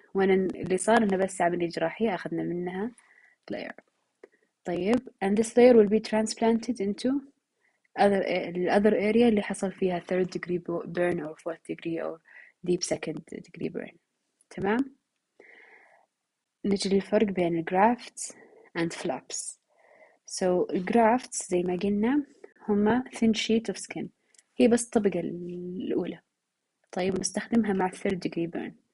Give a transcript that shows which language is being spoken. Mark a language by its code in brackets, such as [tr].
[ar] وانا اللي صار انه بس عملية جراحية اخذنا منها layer. [en] طيب and this layer will be transplanted into other area [ar] اللي حصل فيها [en] third degree burn or fourth degree or deep second degree burn. [ar] تمام. نجي للفرق بين الجرافتس and flaps. So الجرافتس زي ما قلنا هما [en] thin sheet of skin، [ar] هي بس الطبقة الأولى. طيب نستخدمها مع third degree burn.